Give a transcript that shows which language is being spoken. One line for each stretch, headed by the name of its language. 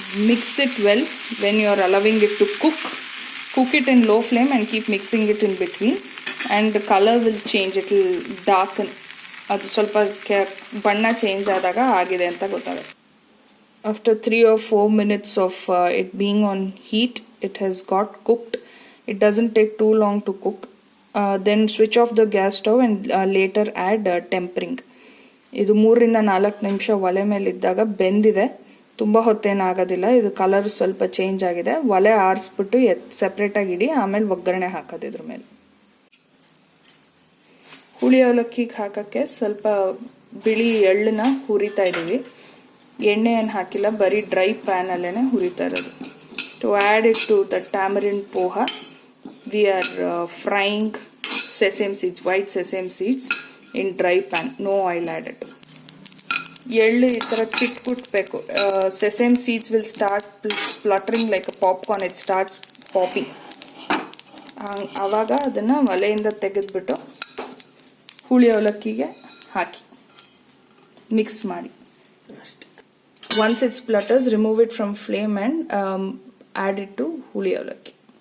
English: Mix it well when you are allowing it to cook. Cook it in low flame and keep mixing it in between and the colour will change. It will darken.
Kannada: ಅದು ಸ್ವಲ್ಪ ಬಣ್ಣ change ಆದಾಗ ಆಗಿದೆ ಅಂತ ಗೊತ್ತಾಗುತ್ತೆ.
English: After 3 or 4 minutes of it being on heat, it has got cooked. It doesn't take too long to cook. Then switch off the gas stove and later add tempering.
Kannada: ಇದು 3 ರಿಂದ 4 ನಿಮಿಷ ಒಲೆ ಮೇಲಿದ್ದಾಗ ಬೆಂದಿದೆ. ತುಂಬ ಹೊತ್ತೇನಾಗೋದಿಲ್ಲ. ಇದು ಕಲರ್ ಸ್ವಲ್ಪ ಚೇಂಜ್ ಆಗಿದೆ. ಒಲೆ ಆರಿಸ್ಬಿಟ್ಟು ಸೆಪ್ರೇಟಾಗಿ ಇಡಿ, ಆಮೇಲೆ ಒಗ್ಗರಣೆ ಹಾಕೋದು ಇದ್ರ ಮೇಲೆ. ಹುಳಿ ಅವಲಕ್ಕಿಗೆ ಹಾಕೋಕ್ಕೆ ಸ್ವಲ್ಪ ಬಿಳಿ ಎಳ್ಳನ್ನ ಹುರಿತಾ ಇದ್ದೀವಿ. ಎಣ್ಣೆ ಏನು ಹಾಕಿಲ್ಲ, ಬರೀ ಡ್ರೈ ಪ್ಯಾನಲ್ಲೇ ಹುರಿತಾ ಇರೋದು.
English: To add it to the tamarind poha, we are frying sesame seeds, white sesame seeds in dry pan, no oil added.
Kannada: ಎಳ್ಳು ಈ ಥರ ಚಿಟ್ಕುಟ್ಬೇಕು.
English: sesame seeds will start spluttering like a popcorn. It starts popping.
Kannada: ಆವಾಗ ಅದನ್ನು ಒಲೆಯಿಂದ ತೆಗೆದುಬಿಟ್ಟು ಹುಳಿ ಅವಲಕ್ಕಿಗೆ ಹಾಕಿ mix ಮಾಡಿ ಅಷ್ಟೇ.
English: Once it splutters, remove it from flame and add it to huli avalakki.